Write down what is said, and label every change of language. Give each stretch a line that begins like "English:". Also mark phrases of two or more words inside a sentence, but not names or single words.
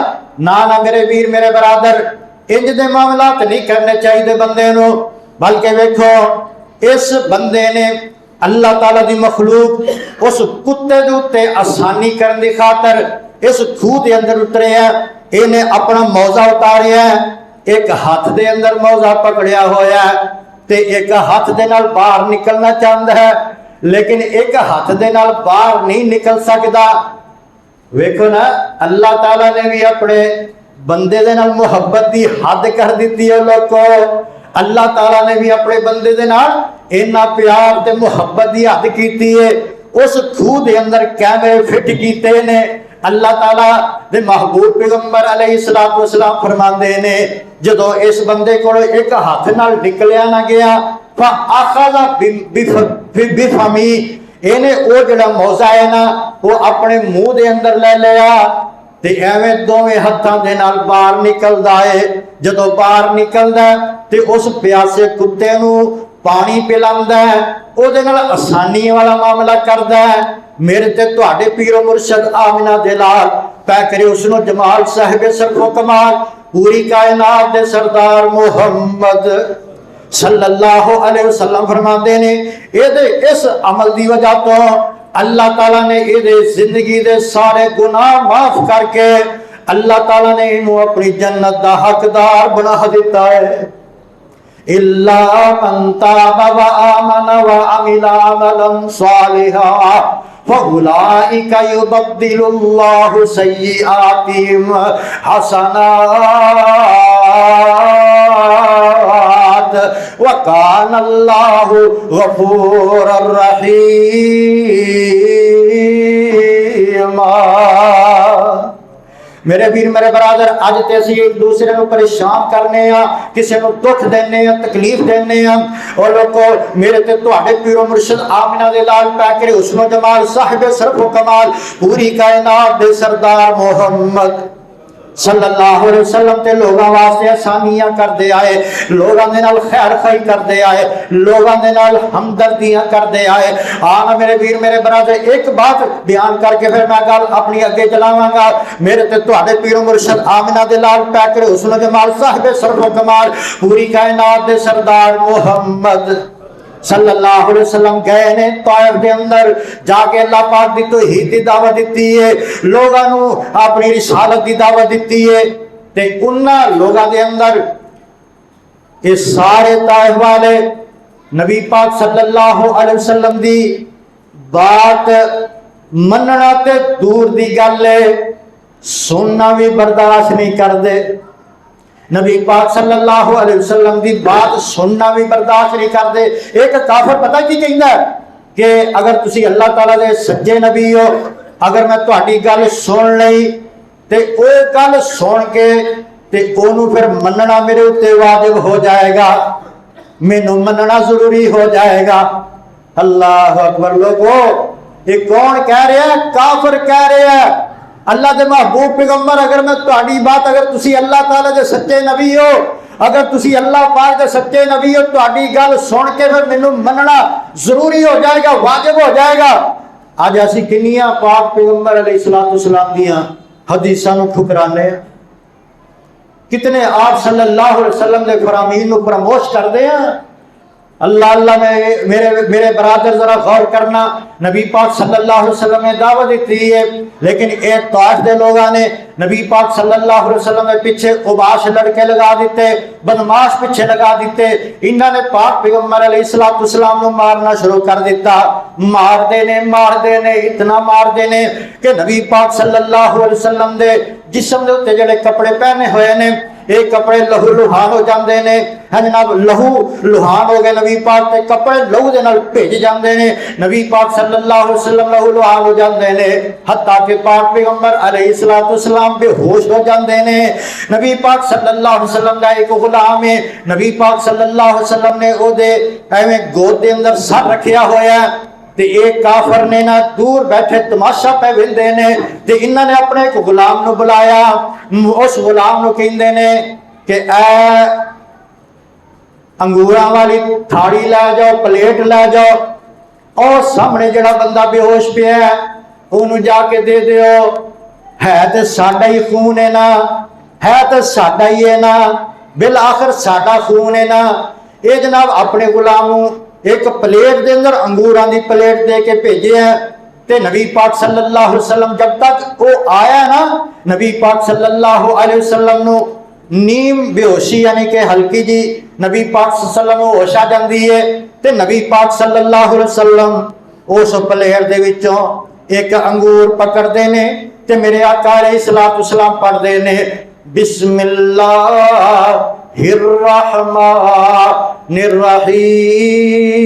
Punjabi: نہ میرے ویر میرے برادر انج دے معاملات نہیں کرنے چاہیے بندے نو، بلکہ ویکھو اس بندے نے اللہ تعالیٰ دی مخلوق اس کتے دے اوتے آسانی کرن دی خاطر اس خوہ دے اندر اترے ہیں، انہیں اپنا موزہ اتاریا ہے، ایک ہاتھ دے اندر موزہ پکڑیا ہویا ہے تے ایک ہاتھ دے نال باہر نکلنا چاہتا ہے، لیکن ایک ہاتھ دے نال باہر نہیں نکل سکتا۔ ویکھو نا اللہ تعالیٰ نے بھی اپنے بندے دے نال محبت دی حد کر دیتی ہے لوگوں، اللہ تعالیٰ نے بھی اپنے بندے دے نال اینا پیار تے محبت دی حد کیتی ہے، اس خوہ دے اندر کیمرے فٹ کیتے نے۔ اللہ تعالیٰ دے محبوب پیغمبر
Arabic: علیہ السلام
Punjabi: فرماندے نے جدو اس بندے کو ایک ہاتھ نال نکلیا نہ گیا
Arabic: فَأَخَذَ بِفَمِهِ،
Punjabi: انہیں او جڑا موزہ ہے نا وہ اپنے منہ دے اندر لے لیا، تے ایویں دوویں ہتھاں دے نال باہر نکلدا ہے، جدو باہر نکلدا ہے تے اس پیاسے کتے نو پانی پلاندا ہے، او دے نال آسانی والا معاملہ کردا ہے۔ میرے تے تواڈے پیر و مرشد آمنہ دے لال پہ کرے حسن و جمال صاحب سرف و کمال پوری کائنات دے سردار محمد
Arabic: صلی اللہ علیہ وسلم
Punjabi: فرماندے نے اس عمل دی وجہ تو اللہ تعالیٰ نے زندگی دے سارے گناہ معاف کر کے اللہ تعالیٰ نے انہوں اپنی جنت دا حقدار بنا دیتا ہے۔
Arabic: إِلَّا مَن تَابَ وَآمَنَ وَعَمِلَ عَمَلًا صَالِحًا فَأُولَٰئِكَ يُبَدِّلُ اللَّهُ سَيِّئَاتِهِمْ حَسَنَاتٍ وَكَانَ اللَّهُ غَفُورًا رَحِيمًا۔
Punjabi: میرے ویر میرے برادر اج تے اسی ایک دوسرے نو پریشان کرنے ہاں، کسی نو دکھ دینے ہاں، تکلیف دینے ہاں، اور لوگو میرے تے تواڈے پیر و مرشد آمنہ دے لال پیکرے حسن و جمال صاحب سرف و کمال پوری کائنات دے سردار محمد
Arabic: صلی اللہ علیہ وسلم
Punjabi: تے لوگاں واسطے آسانیاں کر دے آئے، لوگاں دے نال خیر خائی کر دے آئے، لوگاں دے نال ہمدردیاں کر دے آئے۔ آنا میرے ویر میرے برادر ایک بات بیان کر کے پھر میں گل اپنی اگے چلاواں گا۔ میرے تے تواڈے پیر و مرشد آمنہ دے لال پیکر حسن و جمال صاحب سرف و کمال پوری کائنات دے سردار محمد
Arabic: صلی اللہ علیہ وسلم
Punjabi: گئے نے طائف دے اندر جا کے اللہ پاک دی توحید دی دعوت دیتی ہے، لوگاں نو اپنی رسالت دی دعوت دیتی ہے، تے انہاں لوگاں دے اندر اس سارے طائف والے نبی پاک
Arabic: صلی اللہ علیہ وسلم
Punjabi: دی بات مننا تے دور دی گل ہے، سننا بھی برداشت نہیں کر دے۔ نبی پاک
Arabic: صلی اللہ علیہ وسلم
Punjabi: دی بات سننا بھی برداشت نہیں کر دے۔ ایک کافر پتہ کی کہندا ہے کہ اگر تسی اللہ تعالیٰ دے سچے نبی ہو، اگر میں تہاڈی گل سن لئی تے او گل سن کے تے اونوں پھر مننا میرے اوتے واجب ہو جائے گا، مینوں مننا ضروری ہو جائے گا۔
Urdu: اللہ اکبر لوگو، یہ کون کہہ رہا ہے؟ کافر کہہ رہا ہے۔
Punjabi: اللہ دے محبوب پیغمبر اگر میں تہاڈی بات اگر تسی اللہ تعالیٰ دے سچے نبی ہو، اگر تسی اللہ پاک دے سچے نبی ہو، تہاڈی گل سن کے پھر مینوں مننا ضروری ہو جائے گا، واجب ہو جائے گا۔ اج اسی کنیاں پاک پیغمبر
Arabic: علیہ السلام
Punjabi: دیاں حدیثاں نوں ٹھکرانے ہیں، کتنے آپ
Arabic: صلی اللہ علیہ وسلم
Punjabi: دے فرامین نوں فراموش کر دے ہیں۔ اللہ اللہ میرے برادر ذرا غور کرنا، نبی پاک
Arabic: صلی اللہ علیہ وسلم
Punjabi: نے دعوت دیتی ہے، لیکن ایک طائف دے لوگاں نے نبی پاک
Arabic: صلی اللہ علیہ وسلم
Punjabi: کے پیچھے اوباش لڑکے لگا دیتے، بدماش پیچھے لگا دیتے، انہوں نے پاک پیغمبر
Arabic: علیہ السلام
Punjabi: نو مارنا شروع کر دیتا، مار دینے اتنا مار دینے کہ نبی پاک
Arabic: صلی اللہ علیہ وسلم
Punjabi: دے جسم دے اتنے جڑے کپڑے پہنے ہوئے نے یہ کپڑے لہو لہان ہو جاندے نے، ہے جناب لہو لہان ہو گئے نبی پاک تے کپڑے لہو دے نال بھیج جاندے نے، نبی پاک
Arabic: صلی اللہ علیہ وسلم
Punjabi: لہو لہان ہو جاندے نے، حتیٰ کہ پاک پیغمبر
Arabic: علیہ السلام
Punjabi: بے ہوش ہو جاندے نے۔ نبی پاک
Arabic: صلی اللہ علیہ وسلم
Punjabi: دا ایک غلام ہے، نبی پاک
Arabic: صلی اللہ علیہ وسلم
Punjabi: نے او دے ایویں گود دے اندر سر رکھیا ہویا ہے تے ایک کافر نے نہ دور بیٹھے تماشا پہ وندے نے تے انہوں نے اپنے ایک غلام نو بلایا، اس غلام نو کہندے نے کہ اے انگوراں والی تھاڑی لے جاؤ، پلیٹ لے جاؤ، اور سامنے جڑا بندہ بے ہوش پیا ہے انہوں جا کے دے دیو، ہے تے ساڈا ہی خون ہے نا، ہے تے ساڈا ہی ہے نا، بالآخر ساڈا خون ہے نا۔ اے جناب اپنے غلام ایک پلیٹ دے اندر انگوراں دی پلیٹ دے کے بھیجے ہیں تے نبی پاک صلی
Arabic: اللہ علیہ وسلم
Punjabi: جب تک وہ آیا نا، نبی پاک
Arabic: صلی اللہ علیہ وسلم
Punjabi: نو نیم بے ہوشی یعنی کہ ہلکی جی نبی پاک
Arabic: صلی اللہ علیہ وسلم
Punjabi: ہوش آ جاندی ہے تے نبی پاک
Arabic: صلی اللہ علیہ وسلم
Punjabi: اس پلیٹ دے وچوں ایک انگور پکڑ دے نے تے میرے آقا
Arabic: علیہ السلام
Punjabi: پڑھ دے نے
Arabic: بسم اللہ الرحمن الرحیم۔